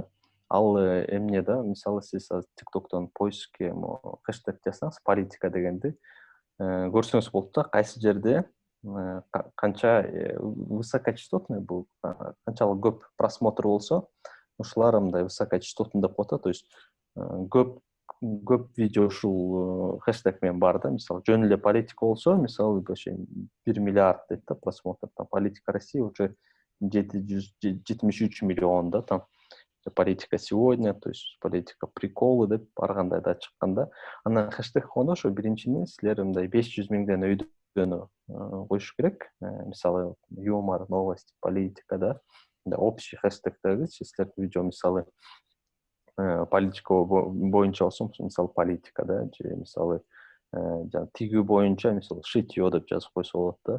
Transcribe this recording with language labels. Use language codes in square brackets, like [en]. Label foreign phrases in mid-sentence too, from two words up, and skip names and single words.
[ky] Ал эмне да, мисалы сиз TikTok'тон поискке хэштег жазсаңыз, политика дегенди көрсөңүз болот да, кайсы жерде канча высокочастотный, бул канчалык көп просмотр болсо, ушулар мындай высокочастотный деп коет да, [ru] то есть [ky] көп видео ушул хэштег менен бар да. Мисалы жөн эле политика болсо, мисалы 1 миллиард дейт да просмотр, [ru] там политика России уже 773 миллион [ky] да, [ru] там политика сегодня, то есть политика приколы [ky] деп ар кандай да чыкканда, анан хэштег койгондо ошо биринчини силер мындай 500 миңден өйдөнү коюш керек. Мисалы юмор, новости, политика да. Общий хэштегтерди силер видео мисалы политика боюнча болсо, мисалы политика да, же мисалы тигүү боюнча мисалы шитье деп жазып койсо болот да.